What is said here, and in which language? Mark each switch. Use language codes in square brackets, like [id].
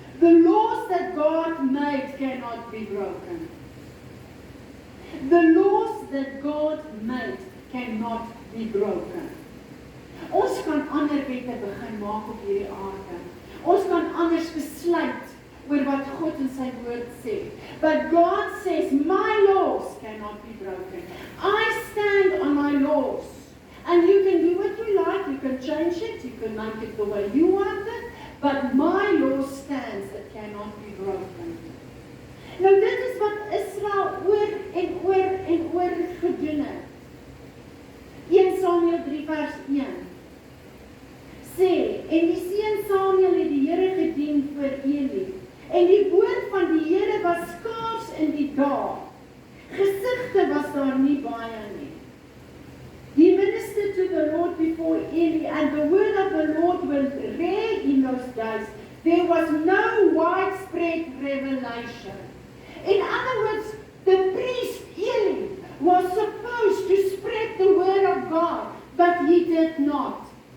[en] The laws that God made cannot be broken. The laws that God made cannot be broken. [af] Ons kan ander wette begin maak op hierdie aarde. Ons kan anders besluit oor wat God in sy woord sê. [en] But God says, my laws cannot be broken. I stand on my laws. And you can do what you like, you can change it, you can make it the way you want it, but my law stands, it cannot be broken. [af] Nou dit is wat Israel oor en oor en oor gedoen het. 1 Samuel 3 vers 1 sê, en die seun Samuel het die Here gedien vir Eli, en die woord van die Here was skaars in die dae. Gesigte was daar nie baie nie. [en] He ministered to the Lord before Eli, and the word of the Lord was rare in those days. There was no widespread revelation. In other words, the priest Eli was supposed to spread the word of God, but he did not.